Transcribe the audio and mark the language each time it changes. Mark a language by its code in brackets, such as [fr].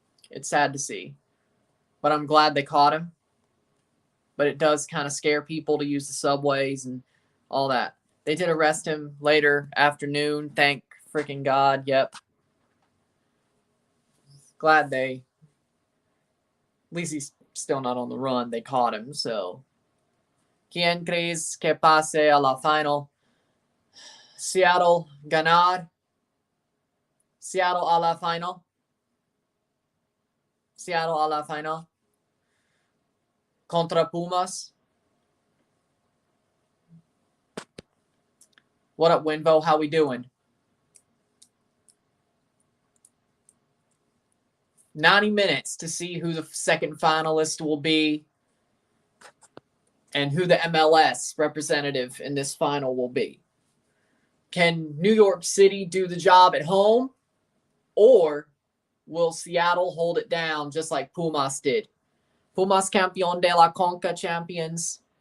[en] It's sad to see. But I'm glad they caught him. but it does kind of scare people to use the subways and all that. They did arrest him later afternoon. Thank freaking God. Yep. Glad they, at least he's still not on the run. They caught him, so. [es] ¿Quién crees que pase a la final? Seattle ganar. Seattle a la final. Seattle a la final. Contra Pumas. [en] What up, Winvo? How we doing? 90 minutes to see who the second finalist will be and who the MLS representative in this final will be. Can New York City do the job at home, or will Seattle hold it down just like Pumas did? [es] Pumas campeón de la Conca champions.